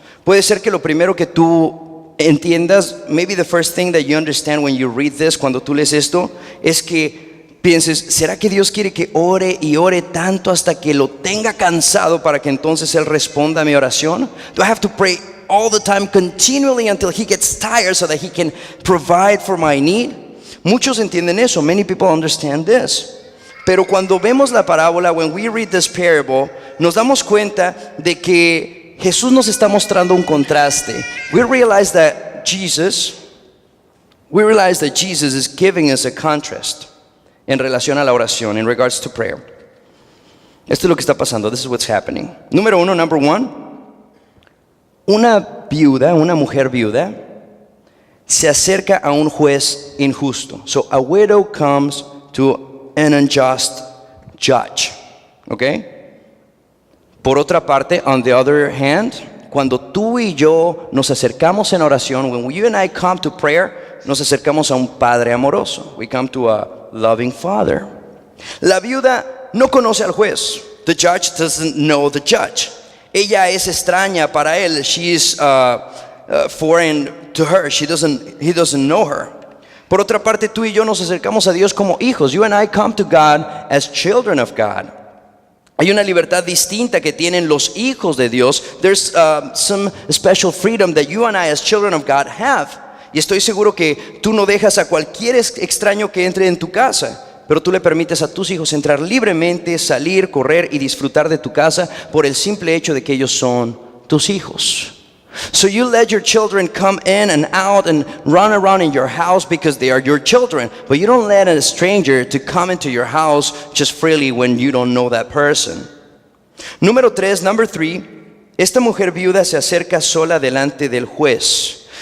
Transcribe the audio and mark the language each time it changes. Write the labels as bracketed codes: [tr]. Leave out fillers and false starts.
[es] Puede ser que lo primero que tú entiendas, [en] maybe the first thing that you understand when you read this, [es] cuando tú lees esto, es que pienses: ¿será que Dios quiere que ore y ore tanto hasta que lo tenga cansado para que entonces Él responda a mi oración? [en] Do I have to pray all the time, continually, until He gets tired so that He can provide for my need? [es] Muchos entienden eso. [en] Many people understand this. [es] Pero cuando vemos la parábola, [en] when we read this parable, [es] nos damos cuenta de que Jesús nos está mostrando un contraste. [en] We realize that Jesus is giving us a contrast [es] en relación a la oración, [en] in regards to prayer. [es] Esto es lo que está pasando. [en] This is what's happening. Number one, [es] una mujer viuda se acerca a un juez injusto. [en] So a widow comes to an unjust judge. [es] Okay? Por otra parte, [en] on the other hand, [es] cuando tú y yo nos acercamos en oración, [en] when you and I come to prayer, [es] nos acercamos a un Padre amoroso. [en] We come to a loving Father. [es] La viuda no conoce al juez. [en] The judge doesn't know the judge. [es] Ella es extraña para él. [en] She is foreign to her. He doesn't know her. [es] Por otra parte, tú y yo nos acercamos a Dios como hijos. [en] You and I come to God as children of God. [es] Hay una libertad distinta que tienen los hijos de Dios. [en] There's some special freedom that you and I as children of God have. [es] Y estoy seguro que tú no dejas a cualquier extraño que entre en tu casa, pero tú le permites a tus hijos entrar libremente, salir, correr y disfrutar de tu casa por el simple hecho de que ellos son tus hijos. [en] So you let your children come in and out and run around in your house because they are your children, but you don't let a stranger to come into your house just freely when you don't know that person. Number 3, [es] esta mujer viuda se acerca sola delante del juez.